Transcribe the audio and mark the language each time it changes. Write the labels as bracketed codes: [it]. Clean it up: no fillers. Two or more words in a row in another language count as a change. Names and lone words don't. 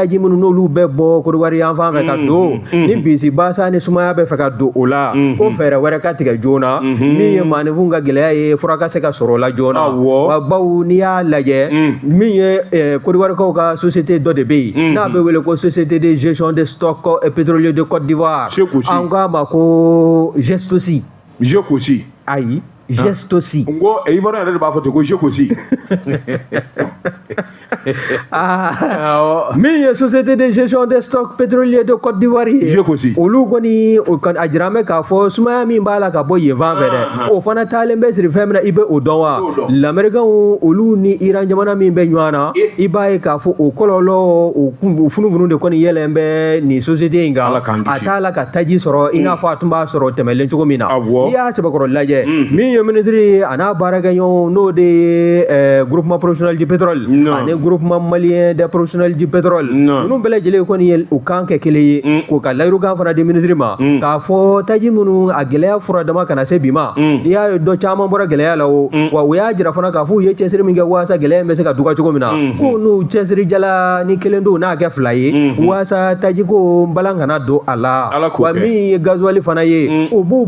[bm] taji minnu n'olu bɛ bɔ Côte d'Ivoire yan fan fɛ ka don ni bisi basa ni sumaya bɛ fɛ ka don o la ko fɛɛrɛ wɛrɛ ka tigɛ joona min ye maanifinw ka gɛlɛya ye fura ka se ka sɔrɔ o la joona wa baw n'i y'a lajɛ min ye Côte d'Ivoire kaw ka société dɔ de bɛ yen n'a bɛ wele ko société de gestion des stocks pétroliers de Côte d'Ivoire an k'a ma ko Gestosi ayi Gestosi. Ngo Ivoire yɛrɛ de b'a fɔ ten ko Gestosi. Min ye société de gestion des stocks pétroliers de Côte d'Ivoire ye. Gestosi. Olu kɔni a jira mɛ k'a fɔ sumaya min b'a la ka bɔ yen fan fɛ dɛ. O fana taalen bɛ siri fɛn min na i bɛ o dɔn wa? Lamɛrikɛnw olu ni Iran jamana min bɛ ɲɔgɔn na i b'a ye k'a fɔ o kɔlɔlɔ o funufunu de kɔni yɛlɛn bɛ nin société in kan. A t'a la ka taji sɔrɔ i n'a fɔ a tun b'a sɔrɔ tɛmɛlen cogo min na. N'i y'a sɛbɛkɔrɔ lajɛ min ye ministre a n'a baarakɛɲɔgɔn n'o de ye groupement professionnel du pétrole ani groupement malien des professionnels du pétrole ninnu bɛɛ lajɛlen kɔni ye u kan kɛ kelen ye k'u ka layirukan fana di ministre ma k'a fɔ taji minnu a gɛlɛya fura dama kana se bi ma i y'a ye dɔ caman bɔra gɛlɛya la o wa u y'a jira fana k'a fɔ u ye cɛsiri min kɛ waasa gɛlɛya in bɛ se ka dɔgɔya cogo min na ko n'u cɛsiri jala ni kelen don n'a kɛ fila ye waasa taji ko balan kana don a la wa min ye gasoil fana ye u b'u